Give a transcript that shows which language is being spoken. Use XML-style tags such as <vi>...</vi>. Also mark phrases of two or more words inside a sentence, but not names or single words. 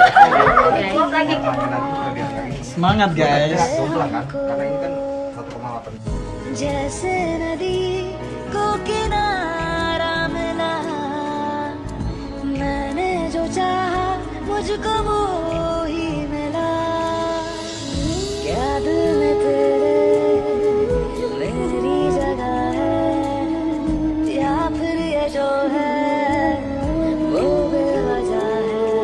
<id>lagi juga biar nggak ini. Semangat guys. Jomplang kan, karena ini kan 1,8.</id> <hi>जैसे नदी को किनारा मिला, मैंने जो चाहा मुझको वो ही मिला। क्या दिल में तेरे मेरी जगह है, या फिर ये जो है वो बेवजह है।</hi>